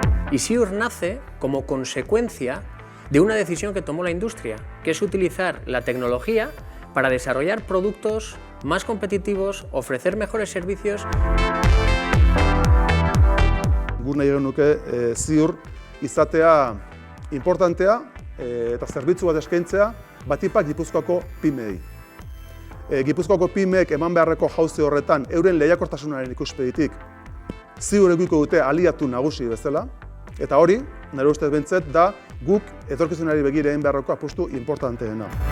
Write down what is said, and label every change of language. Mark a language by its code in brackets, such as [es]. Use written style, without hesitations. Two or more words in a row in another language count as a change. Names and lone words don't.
[es] Y Ziur nace como consecuencia de una decisión que tomó la industria, que es utilizar la tecnología para desarrollar productos más competitivos, ofrecer mejores servicios. [eu] Gu nahi genuke Ziur izatea importantea eta zerbitzu bat eskaintzea batipak Gipuzkoako pymeei. Gipuzkoako pymeek eman beharreko jauzi horretan euren lehiakortasunaren ikuspegitik Ziur edukiko dute aliatu nagusi bezala, eta hori, nire ustez behintzat, da guk etorkizunari begira egin beharreko apustu importanteena.